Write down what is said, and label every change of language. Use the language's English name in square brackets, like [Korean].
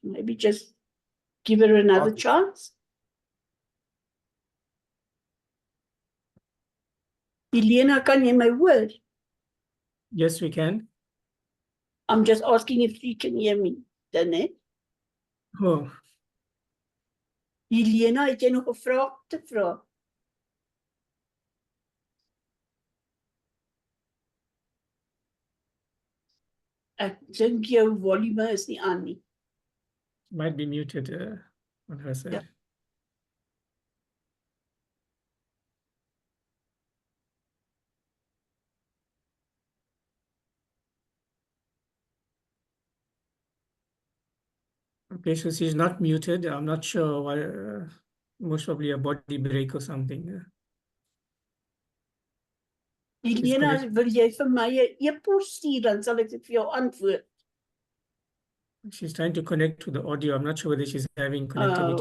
[English] Maybe just give her another chance. Helena, can you hear my word? Yes, we can. I'm just asking if she can hear me. Danette? Oh, [Afrikaans] Helena, het jy nog 'n vraag te vra? Ek dink jou volume is nie aan nie. [English] might be muted on her side. Yeah. Okay, so she's not muted. I'm not sure why. Most probably a body break or something. [Afrikaans] Helena, wil jy vir my 'n e-pos stuur, dan sal ek dit vir jou antwoord. [English] She's trying to connect to the audio. I'm not sure whether she's having connectivity.